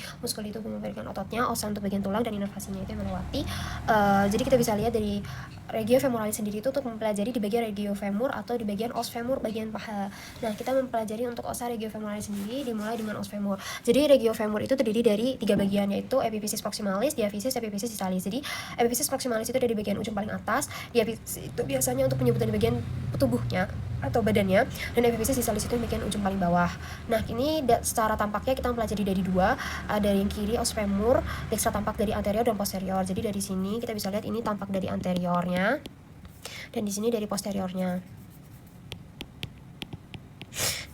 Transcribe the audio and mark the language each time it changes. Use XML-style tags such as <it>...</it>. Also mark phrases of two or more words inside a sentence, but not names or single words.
<id>Muskul itu memberikan ototnya, ossa untuk bagian tulang, dan inervasinya itu yang melewati. Jadi kita bisa lihat dari regiofemoralis sendiri itu untuk mempelajari di bagian regiofemur atau di bagian</id> <la>os femur</la> <id>bagian paha. Nah, kita mempelajari untuk</id> <la>ossa regiofemoralis</la> <id>sendiri dimulai dengan</id> <la>os femur.</la> <id>Jadi regiofemur itu terdiri dari 3 bagian, yaitu</id> <la>epiphysis proximalis,</la> <id>diaphysis,</id> <la>epiphysis distalis.</la> <id>Jadi</id> <la>epiphysis proximalis</la> <id>itu ada di bagian ujung paling atas, diaphysis itu biasanya untuk penyebutan di bagian tubuhnya atau badannya, dan</id> <la>epiphysis distalis</la> <id>itu di bagian ujung paling bawah. Nah, ini secara tampaknya kita mempelajari dari 2, ada yang kiri</id> <la>os femur, dekstra</la> <id>tampak dari anterior dan posterior. Jadi dari sini kita bisa lihat ini tampak dari anteriornya, dan di sini dari posteriornya.</id>